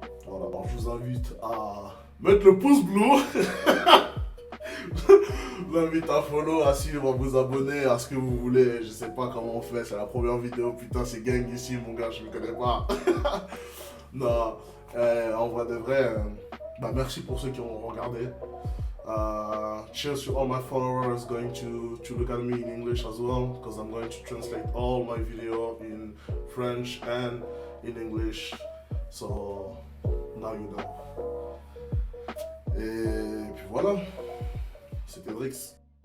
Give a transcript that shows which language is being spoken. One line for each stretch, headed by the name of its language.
French: Voilà, alors je vous invite à mettre le pouce bleu. Je vous invite à follow, à suivre, à vous abonner, à ce que vous voulez. Je sais pas comment on fait, c'est la première vidéo, putain c'est gang ici mon gars, je me connais pas. Non, en vrai de vrai, merci pour ceux qui ont regardé.
English: Cheers to all my followers going to look at me in English as well, because I'm going to translate all my video in French and in English. So now you know.
French: Et puis voilà, c'était Drix.